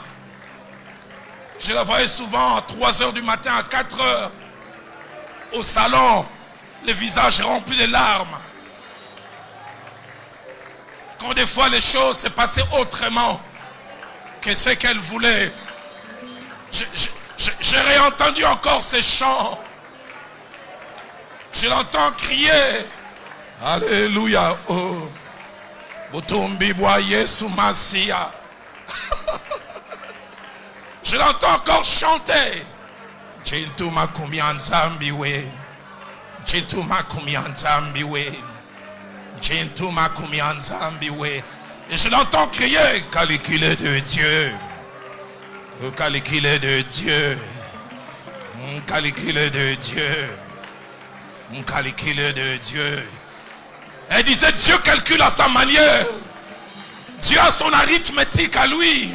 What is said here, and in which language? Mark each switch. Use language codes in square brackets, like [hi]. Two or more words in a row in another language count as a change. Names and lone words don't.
[fr] Je la voyais souvent à 3 heures du matin, à 4 heures, au salon, le visage rempli de larmes. Quand des fois les choses se passaient autrement que ce qu'elle voulait. J'ai réentendu encore ces chants. Je l'entends crier. Alléluia. Oh. [lua] Butumbi bwa Yesu Masia. [fr] Je l'entends encore chanter. [lua] Jintu makumianzambi we. Jintu makumianzambi we. Jintu makumianzambi we. [fr] Et je l'entends crier. Calicule de Dieu. Calicule de Dieu. Calicule de Dieu. Calicule de Dieu. Elle disait Dieu calcule à sa manière. Dieu a son arithmétique à lui.